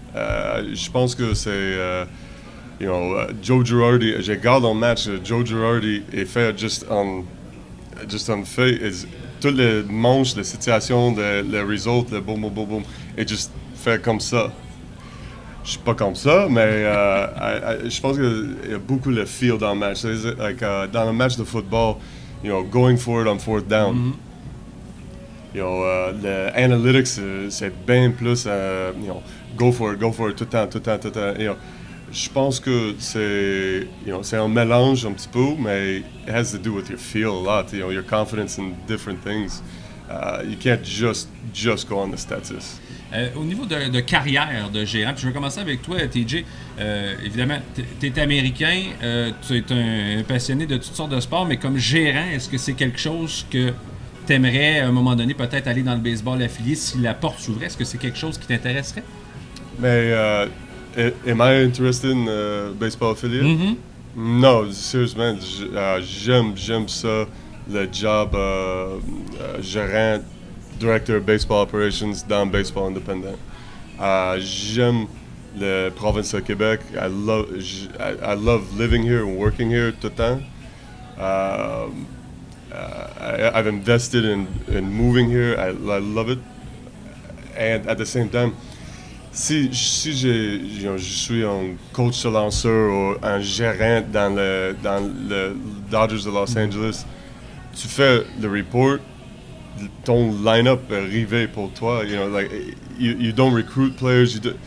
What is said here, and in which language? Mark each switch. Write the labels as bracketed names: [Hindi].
[French] Je pense que c'est, Joe Girardi, je regarde un match, Joe Girardi est fait juste en fait, toutes les manches, les situations, les résultats, le boum, boum, boum, boum, et juste fait comme ça. Je suis pas comme ça, mais je pense qu'il y a beaucoup de feel dans le match. Dans le match de football, [English] going for it on fourth down. [French] Le analytics, c'est bien plus, [English] go for it [French] tout le temps. Je pense que c'est un mélange un petit peu, mais [English] it has to do with your feel a lot, your confidence in different things. You can't just go on the stats. [French] Au niveau de carrière de gérant, puis je vais commencer avec toi, TJ. Évidemment, tu es américain, tu es un passionné de toutes sortes de sports, mais comme gérant, est-ce que c'est quelque chose que tu aimerais, à un moment donné, peut-être aller dans le baseball affilié si la porte s'ouvrait? Est-ce que c'est quelque chose qui t'intéresserait? [English] Mais, am I interested in baseball affiliate? Mm-hmm. [French] Non, sérieusement, j'aime ça, le job gérant, director baseball operations dans baseball independent. J'aime la province de Québec. [English] I love living here and working here [French] tout le temps. [English] I've invested in moving here. I love it. And at the same time, [French] si je suis un coach de lanceur ou un gérant dans le Dodgers de Los Angeles, tu fais le report, ton line-up est arrivé pour toi. [English] You don't recruit players.